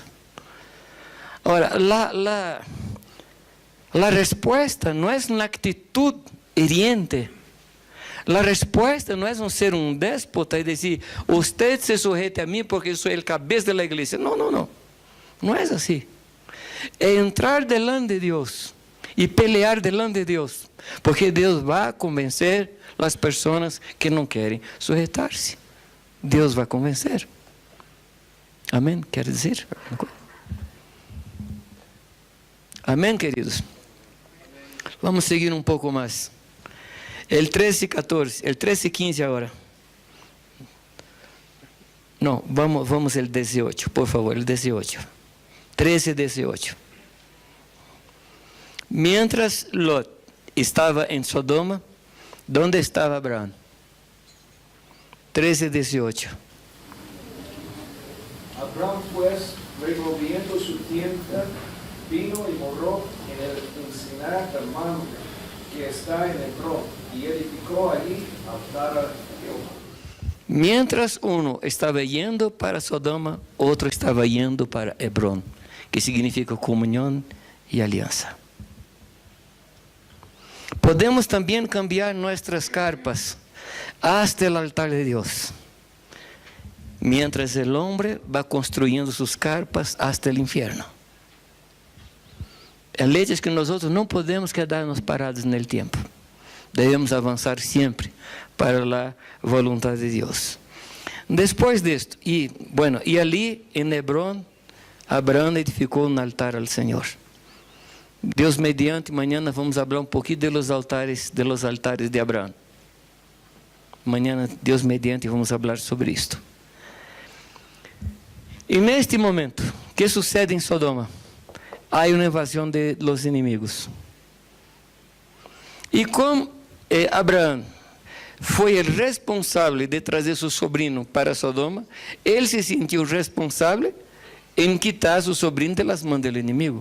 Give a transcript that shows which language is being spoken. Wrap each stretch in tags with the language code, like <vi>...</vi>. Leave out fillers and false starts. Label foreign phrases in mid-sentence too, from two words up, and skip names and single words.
<pt>Ora, a resposta não é uma atitude hiriente. A resposta não é ser um déspota e dizer:</pt> <es>"Usted se sujete</es> <pt>a mim porque eu sou o cabeça da igreja". Não, não, não. Não é assim. É entrar</pt> <es>delante de</es> <pt>Deus e</pt> <es>pelear delante de</es> <pt>Deus, porque Deus vai convencer as pessoas que não querem sujeitar-se. Deus vai convencer. Amém? Quer dizer? Amém, queridos? Vamos seguir um pouco mais.</pt> <es>El 13:14, el 13:15 agora.</es> <pt>Não, vamos</pt> <es>el 18, por favor, el 18.</es> <pt>13:18.</pt> <es>Mientras Lot</es> <pt>estava em Sodoma,</pt> <es>¿dónde estava Abraham? 13:18. Abraham, pues, removiendo su tienda, vino y moró en el encinar del Mamre, que está en Hebrón, y edificó allí altar a Jehová. Mientras uno estava yendo para Sodoma, outro estava yendo para Hebrón, que significa</es> <pt>comunhão e aliança. Podemos também cambiar nossas carpas</pt> <es>hasta el altar de Deus, mientras el hombre va construyendo sus carpas hasta el infierno. El hecho es que nosotros no podemos quedarnos parados en el tiempo. Debemos avanzar siempre para la voluntad de Dios. Después de esto, y allí en Hebrón, Abraham edificó un altar al Señor. Deus mediante, mañana vamos hablar un poquito de los altares de Abraham. Mañana,</es> <pt>Deus mediante, vamos falar sobre isto. E neste momento, o que sucede em Sodoma? Há uma invasão de los inimigos. E como Abraão foi o responsável de trazer seu sobrinho para Sodoma, ele se sentiu responsável em quitar seu sobrinho das mãos do inimigo.</pt>